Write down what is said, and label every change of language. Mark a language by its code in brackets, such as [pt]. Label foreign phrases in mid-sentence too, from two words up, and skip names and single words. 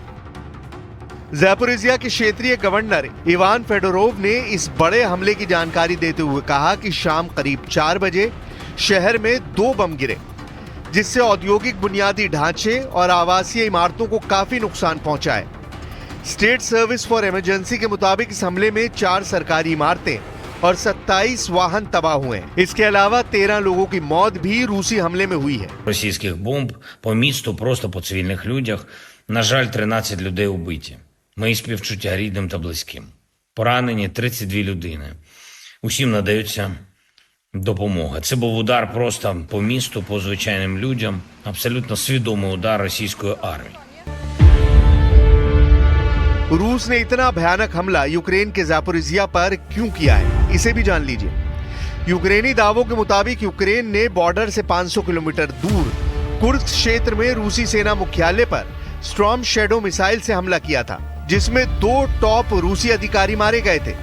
[hi] ज़ापोरिज़िया के क्षेत्रीय गवर्नर इवान फेडोरोव ने इस बड़े हमले की जानकारी देते हुए कहा कि शाम करीब 4 बजे शहर में 2 बम गिरे, जिससे औद्योगिक बुनियादी ढांचे और आवासीय इमारतों को काफी नुकसान पहुंचा है। स्टेट सर्विस फॉर इमरजेंसी के मुताबिक इस हमले में 4 सरकारी इमारतें और 27 वाहन तबाह हुए हैं। इसके अलावा 13 लोगों की मौत भी रूसी हमले में हुई है। [uk] Російських бомб по місту, просто по цивільних людях. На жаль, 13 людей убиті. Мої співчуття рідним та близьким. Поранені 32 людини. Усім надаються допомога. Це був удар просто по місту, по звичайним людям. Абсолютно свідомий удар російської армії. [hi] रूस ने इतना भयानक हमला यूक्रेन के ज़ापोरिज़िया पर क्यों किया है, इसे भी जान लीजिए। यूक्रेनी दावों के मुताबिक यूक्रेन ने बॉर्डर से 500 किलोमीटर दूर कुर्स्क क्षेत्र में रूसी सेना मुख्यालय पर स्टॉर्म शैडो मिसाइल से हमला किया था, जिसमें 2 टॉप रूसी अधिकारी मारे गए थे।